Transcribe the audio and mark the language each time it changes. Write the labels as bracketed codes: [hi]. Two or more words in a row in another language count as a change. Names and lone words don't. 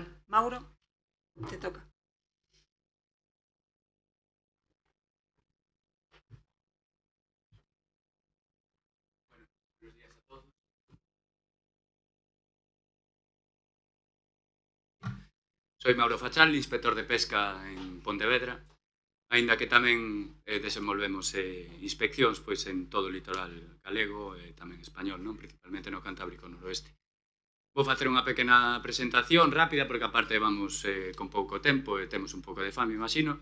[es] Mauro, te toca. Buenos días a todos. Soy Mauro Fachal, inspector de pesca en Pontevedra, [gl] aínda que tamén desenvolvemos inspeccións pois, en todo o litoral galego e tamén español, non? Principalmente no Cantábrico noroeste. Vou facer unha pequena presentación rápida porque aparte vamos con pouco tempo e temos un pouco de fame, imagino.